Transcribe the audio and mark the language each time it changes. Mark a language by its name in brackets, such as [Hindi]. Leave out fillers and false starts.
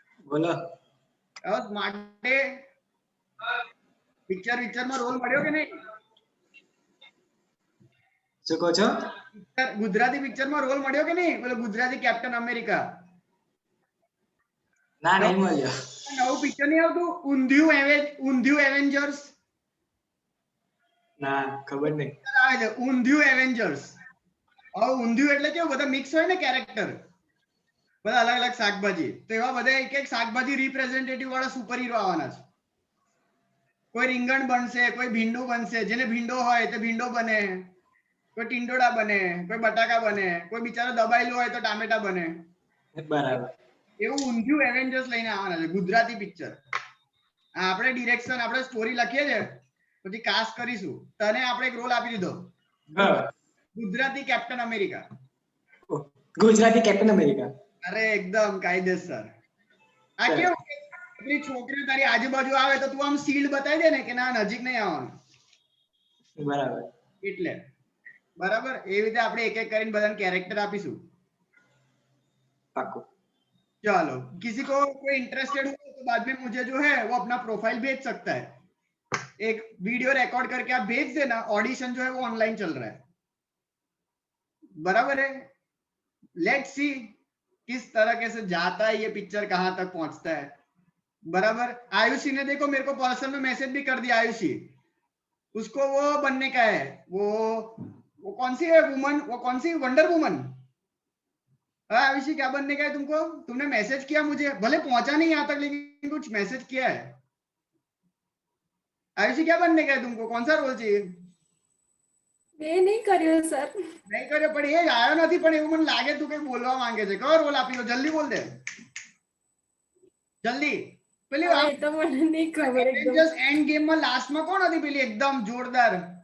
[Hindi] बोलो [Gujarati] माटे [Hindi] पिक्चर में रोल [Gujarati] મળ્યો કે નહીં? શું કહો છો? [Hindi] गुजराती पिक्चर में रोल [Gujarati] મળ્યો કે નહીં? બોલો [Hindi] गुजराती कैप्टन अमेरिका। [Gujarati] ના નહીં મળ્યો। નવું પિક્ચર નહીં આવતું ઊંધિયું એવેન્જર્સ? ના ખબર નહીં। આવે છે ઊંધિયું એવેન્જર્સ। હવે ઊંધિયું એટલે કેવું, બધા મિક્સ હોય ને કેરેક્ટર, બધા અલગ અલગ શાકભાજી, તો એવા બધા એક એક શાકભાજી રિપ્રેઝેન્ટેટિવ વાળા સુપર હીરો આવવાના છે। કોઈ રીંગણ બનશે, કોઈ ભીંડું બનશે, જેને ભીંડો હોય તે ભીંડો બને, કોઈ ટીંડોડા બને, કોઈ બટાકા બને, કોઈ બિચારો દબાયેલો હોય તો ટામેટા બને। બરાબર, એવું ઊંધિયું એવેન્જર્સ લઈને આવવાના છે, ગુજરાતી પિક્ચર। આપણે ડિરેક્શન, આપણે સ્ટોરી લખીએ છે, પછી કાસ્ટ કરીશું, તને આપણે એક રોલ આપી દીધો, Gujarati captain America. [Hindi] Gujarati captain America. [Gujarati] अरे एकदम कायदेसर। आ કેવું આપણી છોકરી તારી આજુબાજુ આવે તો તું આમ સીલ્ડ બતાવી દે ને કે ના નજીક નહીં આવવાનું, બરાબર એટલે બરાબર એ રીતે આપણે એક એક કરીને બધાને કેરેક્ટર આપીશું। पाक्को। [Hindi] चलो, किसी को कोई इंटरेस्टेड हो तो बाद में मुझे जो है वो अपना प्रोफाइल भेज सकता है। एक वीडियो रिकॉर्ड करके आप भेज देना, ऑडिशन जो है वो ऑनलाइन चल रहा है, बराबर है। लेट्स सी किस तरह से जाता है ये पिक्चर, कहां तक पहुंचता है, बराबर। आयुषी ने देखो मेरे को पर्सनल में मैसेज भी कर दिया, आयुषी उसको वो बनने का है, वो कौन सी है वुमन, वो कौन सी वंडर वुमन। आयुषी क्या बनने का है तुमको? तुमने मैसेज किया मुझे, भले पहुंचा नहीं यहाँ तक लेकिन कुछ मैसेज किया है। आयुषी क्या बनने का है तुमको, कौन सा रोल चाहिए? मैं नहीं [Gujarati] કર્યો સર. नहीं કર્યો પણ એ આવ્યો નથી, પણ એવું મને લાગે તું કઈ બોલવા માંગે છે, કયો રોલ આપી દો, જલ્દી બોલ દે જલ્દી। પેલી હવે તો મને નહીં ખબર એકદમ. એવેન્જર્સ એન્ડ ગેમ માં લાસ્ટ માં કોણ હતી પેલી एकदम जोरदार?